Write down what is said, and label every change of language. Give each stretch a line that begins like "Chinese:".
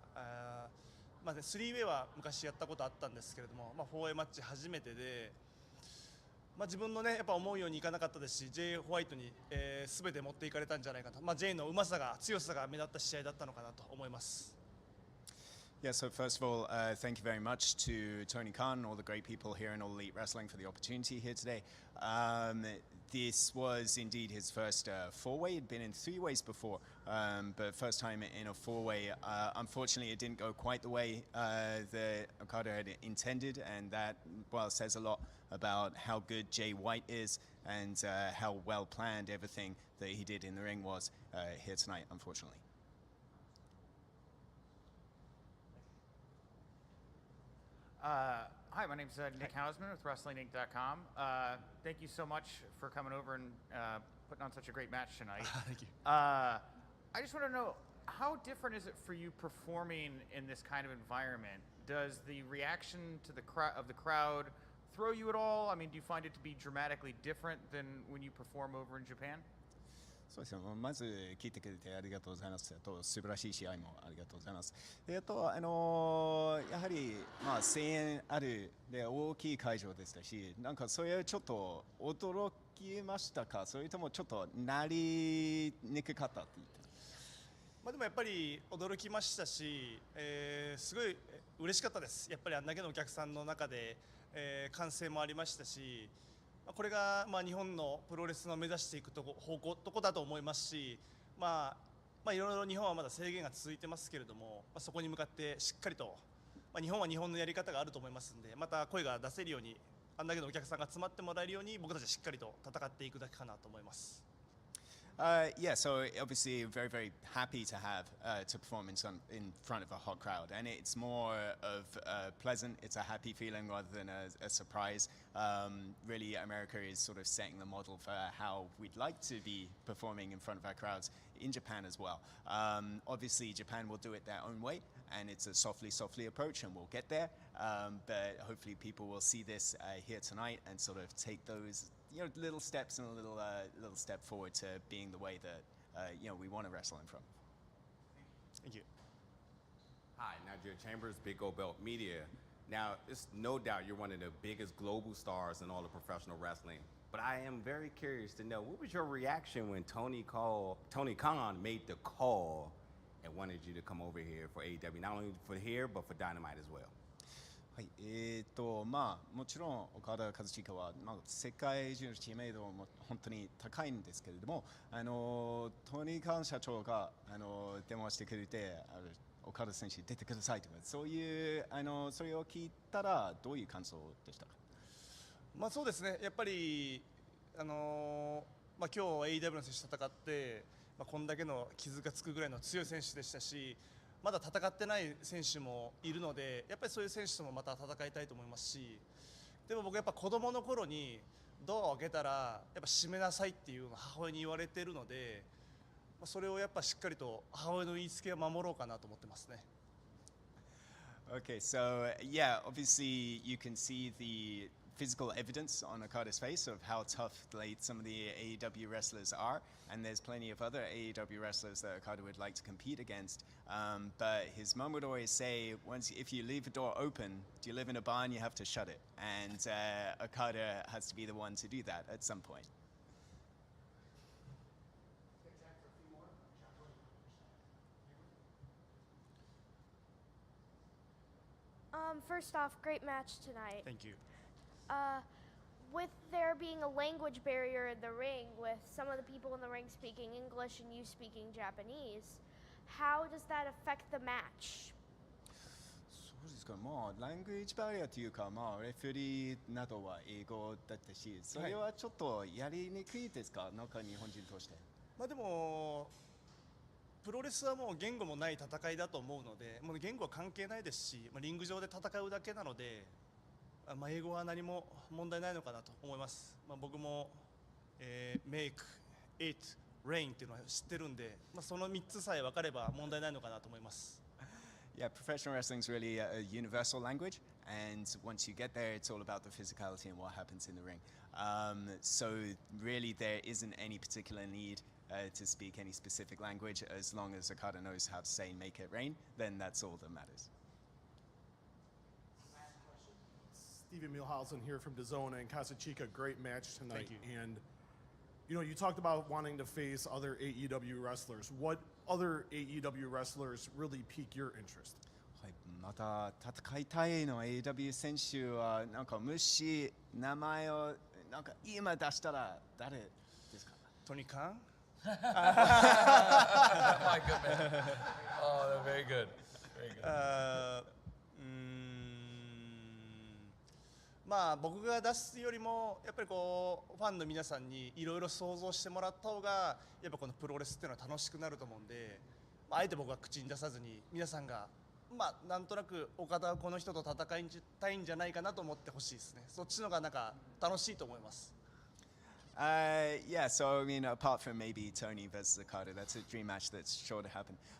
Japanese: 3way は昔やったことあったんですけれども、4way マッチ初めてで、自分のねやっぱ思うようにいかなかったですし、J ホワイトに、全て持っていかれたんじゃないかと、J のうまさが強さが目立った試合だったのかなと思います。
English: Yeah, so first of all, thank you very much to Tony Khan, all the great people here in All Elite Wrestling for the opportunity here today. This was indeed his first four-way. He'd been in three-ways before, but first time in a four-way. Unfortunately, it didn't go quite the way that Okada had intended, and that, well, says a lot about how good Jay White is and how well planned everything that he did in the ring was here tonight, unfortunately. Hi, my name's Nick Hausman with WrestlingInc.com. Thank you so much for coming over and putting on such a great match tonight. Thank you. I just want to know, how different is it for you performing in this kind of environment? Does the reaction to the crowd throw you at all? I mean, do you find it to be dramatically different than when you perform over in Japan?
Japanese: そうですね。まず聞いてくれてありがとうございます。素晴らしい試合もありがとうございます。で、あとやはり声援あるで大きい会場でしたし、なんかそれはちょっと驚きましたか。それともちょっとなりにくかったって言って。でもやっぱり驚きましたし、すごい嬉しかったです。やっぱりあんだけのお客さんの中で、歓声もありましたし。これが日本のプロレスの目指していくとこだと思いますし、いろいろ日本はまだ制限が続いてますけれども、そこに向かってしっかりと、日本は日本のやり方があると思いますので、また声が出せるように、あんだけのお客さんが集まってもらえるように、僕たちはしっかりと戦っていくだけかなと思います。
English: Yeah, so obviously very, very happy to have to perform in front of a hot crowd, and it's more of pleasant. It's a happy feeling rather than a surprise. Really, America is sort of setting the model for how we'd like to be performing in front of our crowds in Japan as well. Obviously, Japan will do it their own way, and it's a softly approach, and we'll get there. But hopefully, people will see this here tonight and sort of take those. Little steps and a little step forward to being the way that we want to wrestle in front. Thank you. Hi, Nigeria Chambers, Big Gold Belt Media. Now, it's no doubt you're one of the biggest global stars in all of professional wrestling. But I am very curious to know, what was your reaction when Tony Khan made the call and wanted you to come over here for AEW, not only for here, but for Dynamite as well?
Japanese: はい、もちろん岡田和親は、世界中の知名度も本当に高いんですけれども、トニー・カン社長が電話してくれて、岡田選手出てくださいとか、そういうそれを聞いたらどういう感想でしたか。そうですね。やっぱり今日 AEW の選手と戦って、こんだけの傷がつくぐらいの強い選手でしたし、まだ戦ってない選手もいるので、やっぱりそういう選手ともまた戦いたいと思いますし、でも僕やっぱ子供の頃にドアを開けたらやっぱ閉めなさいっていうのを母親に言われているので、それをやっぱしっかりと母親の言いつけを守ろうかなと思ってますね。
English: Okay, so yeah, obviously you can see the physical evidence on Okada's face of how tough like, some of the AEW wrestlers are, and there's plenty of other AEW wrestlers that Okada would like to compete against. But his mom would always say, if you leave a door open, do you live in a barn? You have to shut it, and Okada has to be the one to do that at some point. First off, great match tonight. Thank you. With there being a language barrier in the ring, with some of the people in the ring speaking English and you speaking Japanese, how does that affect the match?
Japanese: そうですか、まあ、ラングエージバリアというか、まあ、レフェリーなどは英語だったし、それはちょっとやりにくいですか、なんか日本人として。まあでもプロレスはもう言語もない戦いだと思うので、もう言語は関係ないですし、リング上で戦うだけなので、英語は何も問題ないのかなと思います。僕も、
English: Make It Rain
Japanese: っていうのは知ってるんで、その3つさえ分かれば問題ないのかなと思います。
English: Yeah, professional wrestling is really a universal language, and once you get there, it's all about the physicality and what happens in the ring. So really, there isn't any particular need to speak any specific language. As long as Okada knows how to say "make it rain," then that's all that matters. Steven Milhausen here from DAZN and Kazuchika. Great match tonight. Thank you. And you talked about wanting to face other AEW wrestlers. What other AEW wrestlers really pique your interest?
Japanese: はい、また戦いたいの AEW 選手はなんかもし名前をなんか今出したら誰ですか？トニカン
English: My good man. Oh, very good. Very good.
Japanese: 僕が出すよりもやっぱりこうファンの皆さんにいろいろ想像してもらった方がやっぱこのプロレスっていうのは楽しくなると思うんで、あえて僕は口に出さずに皆さんがなんとなく岡田はこの人と戦いたいんじゃないかなと思ってほしいですね。そっちのがなんか楽しいと思います。
English: Yeah, so I mean, apart from maybe Tony versus Okada, that's a dream match that's sure to happen.